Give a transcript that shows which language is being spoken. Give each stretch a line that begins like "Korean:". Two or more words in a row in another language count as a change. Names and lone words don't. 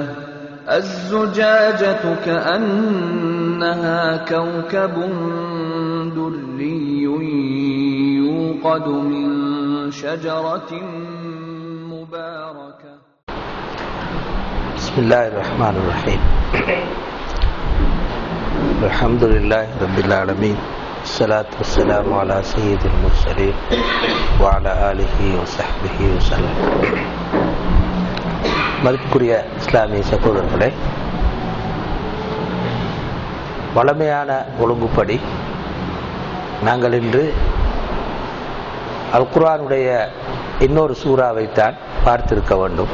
Arabic: الزجاجة كأنها كوكب دري يوقد من شجرة مباركة. بسم الله الرحمن الرحيم. الحمد لله رب العالمين. الصلاة والسلام على سيد المرسلين وعلى آله وصحبه وسلم.
Tamil: மதிப்புக்குரிய இஸ்லாமிய சகோதரர்களே, வளமையான ஒழுங்குப்படி நாங்கள் இன்று அல் குர்ஆனுடைய இன்னொரு சூறாவைத்தான் பார்த்திருக்க வேண்டும்.